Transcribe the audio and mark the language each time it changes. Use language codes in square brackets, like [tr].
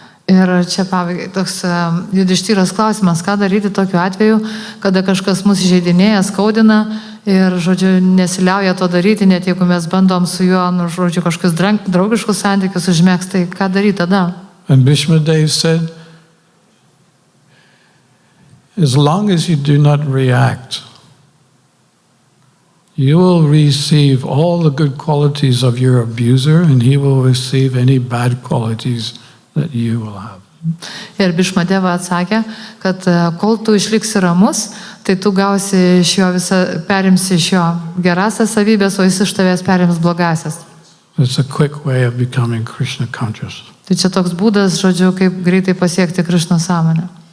[lt] Ir čia toks Yudhištyros klausimas, ką daryti tokiu atveju, kada kažkas mus įžeidinėja, skaudina ir, žodžiu, nesiliauja to daryti, net jeigu mes bandom su juo, žodžiu, kažkokius draugiškus santykius užmėgsti, tai ką daryti tada? [en] And Bhishma Dev said, as long as you do not react, you will receive all the good qualities of your abuser and he will receive any bad qualities that you will have. [lt] Ir Bhishma Deva atsakė, kad kol tu išliksi ramus, tai tu gausi iš jo perimsi iš jo gerasias savybės, o jis iš tavęs perims blogasias. [en] It's a quick way of becoming Krishna conscious. [lt] Tai čia toks būdas, žodžiu, kaip greitai pasiekti Krišnos sąmonę.